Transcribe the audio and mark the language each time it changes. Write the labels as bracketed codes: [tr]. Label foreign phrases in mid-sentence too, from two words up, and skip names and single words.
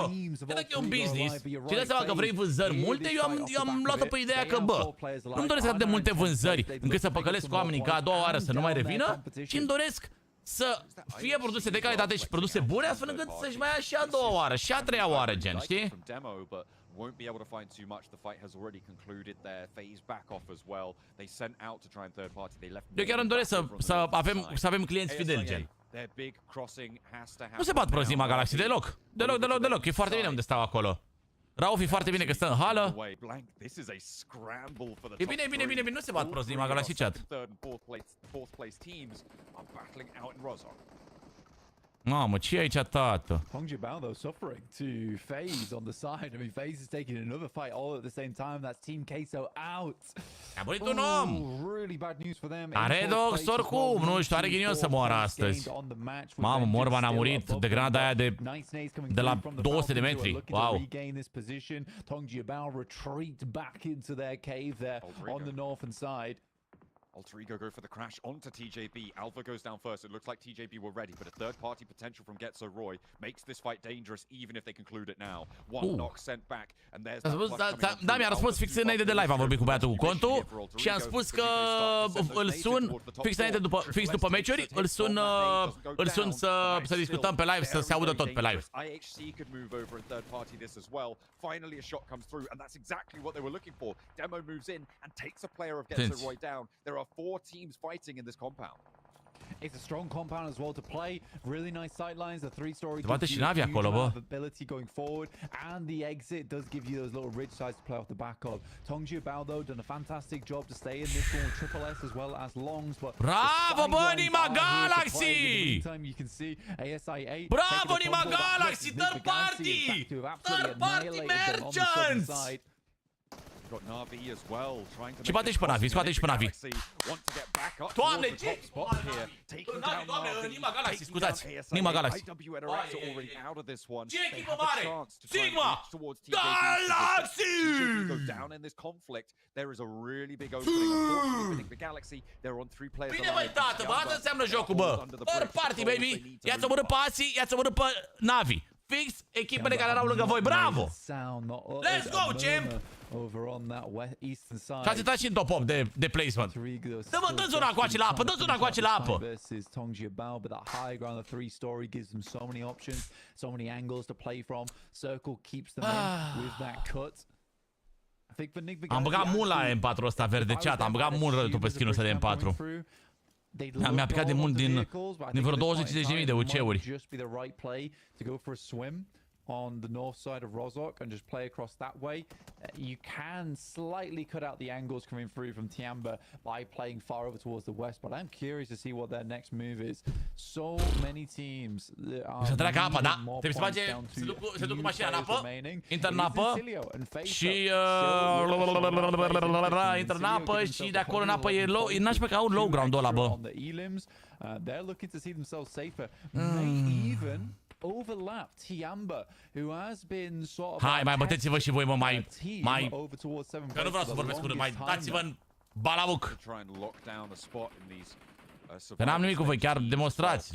[ro] Cred că e un business. Și dați seama că vrei vânzări multe, eu am luat-o pe ideea că, bă, nu-mi doresc atât de multe vânzări încât să păcălesc oamenii ca a doua oară să nu mai revină, ci îmi doresc să fie produse de calitate și produse bune, astfel încât să-și mai ia și a doua oară, și a treia oară, gen, știi? [en] Won't be able to find too much. The fight has already concluded there. Phase back off as well. They sent out to try and third party. They left. [ro] Eu chiar îmi doresc să avem clienți fideli, gen. Nu se bat prost Nigma Galaxy deloc. Deloc. E foarte bine unde stau acolo. Rauf e foarte bine că stă în hală. E bine, nu se bat prost Nigma Galaxy, chat. Mamă, ce e aici, tată? [en] Bao though suffering to FaZe on the side. I mean, FaZe is taking another fight all at the same time. That's Team Queso out. [ro] A murit un om! [en] Really bad news for them. [ro] A Redox oricum, nu știu, are ghinion să moară astăzi. Mamă, Morban a murit de granada aia de la 200 de metri. [en] Wow. Bao retreat back into their cave there on the northern side. Alter Ego go for the crash onto TJB. Alpha goes down first. It looks like TJB were ready, but a third-party potential from Getso Roy makes this fight dangerous, even if they conclude it now. One knock sent back, and there's [ro] da, mi-a răspuns fix înainte de live. Am vorbit cu băiatul cu contul și am spus că îl sun fix după meciuri, îl sun să discutăm pe live, să se audă tot pe live. [en] IHC could move over and third-party this as well. Finally, a shot comes through, and that's exactly what they were looking for. Demo moves in and takes a player of Getso Roy down. There are 4 teams fighting in this compound. It's a strong compound as well to play. Really nice sightlines. The 3-story [ro] bate și navi acolo, bă. [en] ability going forward, and the exit does give you those little ridge sides to play off the back of. Bao though done a fantastic job to stay in this one with Triple S as well as Longs. But [ro] bravo, bă, Nigma Galaxy! [en] You can see ASI8. Bravo, Nigma Galaxy! Third party merchants! Got Navi as well, trying to. [ro] Și bate și pe Navi, scoate și pe Navi. Doamne, ce? Doamne, Nigma Galaxy, scuzați. Nigma Galaxy. Ce echipă mare? Sigma! Galaxy! [en] Down in this conflict. There is a really big opening. Unfortunately, the Galaxy, they're on 3 players. [ro] Bine, băi, tată, bă, asta înseamnă jocul, bă. [en] Third party, baby. [ro] Ia-ți omorât pe Asi, ia-ți omorât pe Navi. Fix echipele care erau lângă voi, bravo! [en] Let's go, champ! Over on that eastern side. [ro] Și ați intrat și în top 8 de placement. Dă zona cu acele apă, dă zona cu acele apă. [en] Versus Bao, but that high ground, the 3-story gives them so many options, so many angles to play from. Circle keeps them in with that cut. I think for Nigma, [ro] am băgat mult la M4 ăsta verde chat, am băgat mult rătul pe skin-ul ăsta de M4. Mi-a picat de mult din vreo 20.000 de UC-uri. [en] on the north side of Rozhok and just play across that way, you can slightly cut out the angles coming through from Tiamba by playing far over towards the west. But I'm curious to see what their next move is. So many teams [ro] să treacă apa, da? Trebuie să face, se duc cu mașina în apă, intră în apă și intră în apă și de acolo în apă e low, e nașpa că au [en] low ground- [ro] ul ăla, bă. [en] They're looking to see themselves safer. May even overlap Tiamba, who has been sort of... [ro] Hai, mai băteți-vă și voi, mă, mai... Că nu vreau să vorbesc urât, mai dați-vă în balabuc. Că n-am nimic cu voi, chiar demonstrați.